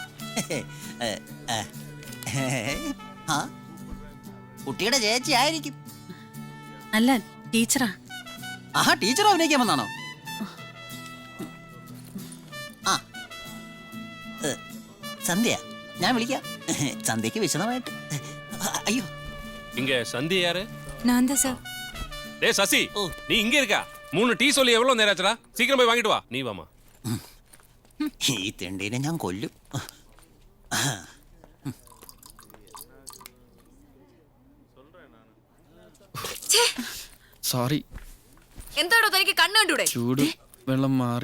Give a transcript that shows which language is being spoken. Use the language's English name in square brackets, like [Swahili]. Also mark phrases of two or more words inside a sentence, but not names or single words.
[Malayalam] കുട്ടിയുടെ ചേച്ചി ആയിരിക്കും. അല്ല, ടീച്ചറാ. ആഹാ, ടീച്ചർ അഭിനയിക്കാൻ വന്നാണോ? ആ സന്ധ്യ, ഞാൻ വിളിക്കാം. സന്ധ്യക്ക് വിശദമായിട്ട്. [Tamil] ஐயோ, இங்க சந்தி யாரு? நான் தான் சார். டேய் சசி, நீ இங்க இருக்கா? 3 டீ சொல்லி எவ்வளவு நேரம் ஆச்சுடா? சீக்கிரம் போய் வாங்கிட்டு வா. நீ வாமா. [Malayalam] ഈ തെണ്ടീനെ ഞാൻ കൊല്ലും. സോറി. എന്താടോ തനിക്ക് കണ്ണ് കണ്ടൂടെ? ചൂട് വെള്ളം മാറി.